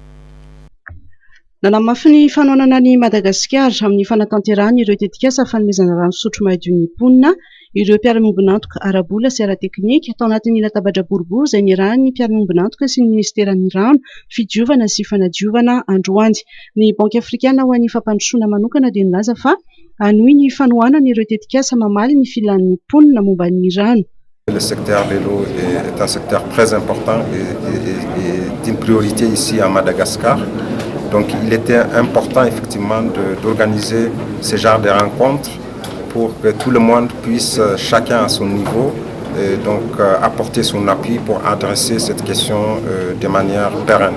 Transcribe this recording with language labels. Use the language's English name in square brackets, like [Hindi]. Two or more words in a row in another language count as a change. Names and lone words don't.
[Malagasy] Nanamafy ny fanohanana ny Madagasikara amin'ny fanatanterahana ireo tetikasa fanomezan-drano fisotro madio ny ponina ireo mpiara-miombonantoka arabola sy ara-teknika tao anatin'ny latabatra boribory izay niarahan'ny mpiara-miombonantoka sy ny ministeran'ny rano fidiovana sy fanadiovana androany. Ny banky afrikana ho an'ny fampandrosoana manokana dia nilaza fa anohy ny fanohanana ireo tetikasa mamaly ny filan'ny ponina momba ny rano. [French] Le secteur de l'eau est un secteur très important et une priorité ici à Madagascar. Donc il était important effectivement d'organiser ce genre de rencontres pour que tout le monde puisse, chacun à son niveau, apporter son appui pour adresser cette question de manière pérenne.